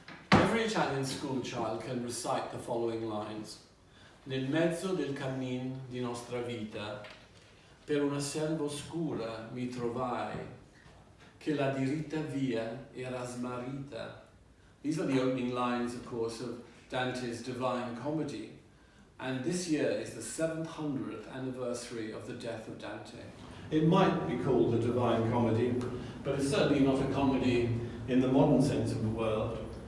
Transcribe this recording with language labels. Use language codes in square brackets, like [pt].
[en] Every Italian school child can recite the following lines. [it] Nel mezzo del cammin di nostra vita, per una selva oscura mi trovai, che la diritta via era smarrita. [en] These are the opening lines, of course, of Dante's Divine Comedy. And this year is the 700th anniversary of the death of Dante. It might be called the Divine Comedy, but it's certainly not a comedy in the modern sense of the word.